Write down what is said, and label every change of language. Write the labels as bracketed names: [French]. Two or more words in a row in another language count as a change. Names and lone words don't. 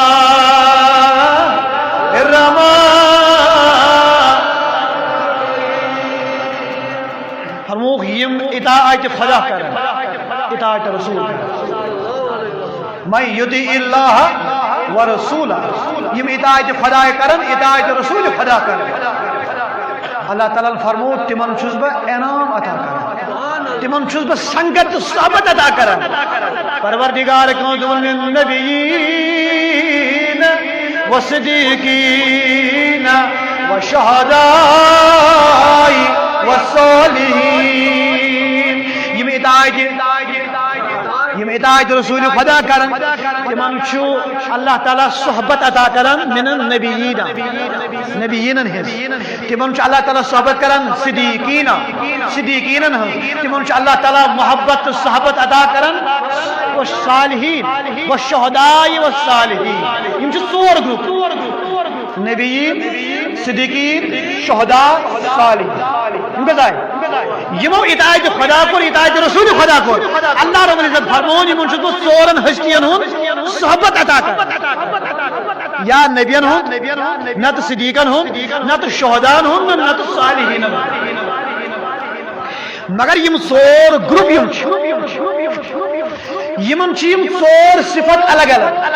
[Kashmiri] الرحمن فرموکھ یِم اطاعتِ خدا کرن اطاعتِ رسول کرن [Arabic] من یطیع اللہ ورسولہ [Kashmiri] یم اطاعت خدا کرن اطاعت رسول خدا کرن اللہ تعالیٰ فرمو تمن چھس بہ انعام عطا کران تمن چھس بہ سنگت صحبت عطا کران پروردگار کون [Arabic] النبیین والصدیقین والشہداء والصالحین [Kashmiri] یم اطاعت رسول خدا کرن تمن چھُ اللہ تعالیٰ صحبت عطا کران [Arabic] من النبیین [Kashmiri] ہنز تمن چھُ اللہ تعالیٰ صحبت کران صدیقین ہنز تمن چھُ اللہ تعالیٰ محبت تہٕ صحبت عطا کران [Arabic] والصالحین والشہداء والصالحین [Kashmiri] یم چھِ ژور گروپ نبیین صدیقین شہداء صالحین یم کیٛاہ آیہِ یمو اطاعت خدا کور اطاعت رسول خدا کور اللہ رب العزت فرمون یمن چھُس بہٕ ژورن ہستین ہُنٛد صحبت عطا کران یا نبین ہُنٛد نتہٕ صدیقن ہُنٛد نتہٕ شہدا'n ہُنٛد نتہٕ صالحین ہُنٛد مگر یم ژور گروپ یم چھِ یمن چھِ یم ژور صفت الگ الگ